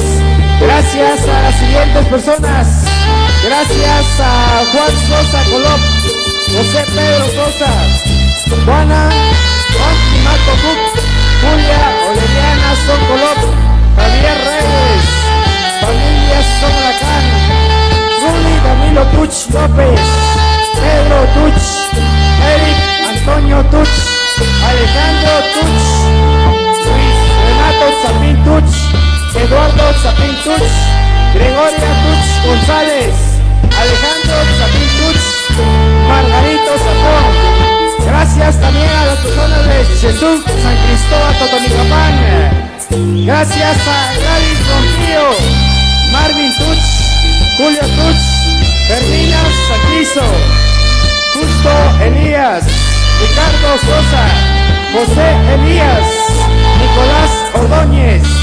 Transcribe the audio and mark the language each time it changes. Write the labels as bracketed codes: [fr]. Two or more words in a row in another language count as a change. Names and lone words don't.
[es] Gracias a las siguientes personas. Gracias a Juan Sosa Colop, José Pedro Sosa, Juana, Juan Mato Cook, Julia Oleriana Son Colop, Javier Reyes, familia Somracán, Ruli Camilo Tuch López, Pedro Tuch, Eric Antonio Tuch, Alejandro Tuch, Luis Renato Zapín Tuch, Eduardo Zapín Tuch, Gregoria Tuch González, Alejandro Zapín Tuch, Margarito Zapón. Gracias también a las personas de Jesús San Cristóbal Totonicapán. Gracias a Gladys Ronquillo, Marvin Tuch, Julio Tuch, Fermina Saquizo, Justo Elías, Ricardo Sosa, José Elías, Nicolás Ordóñez.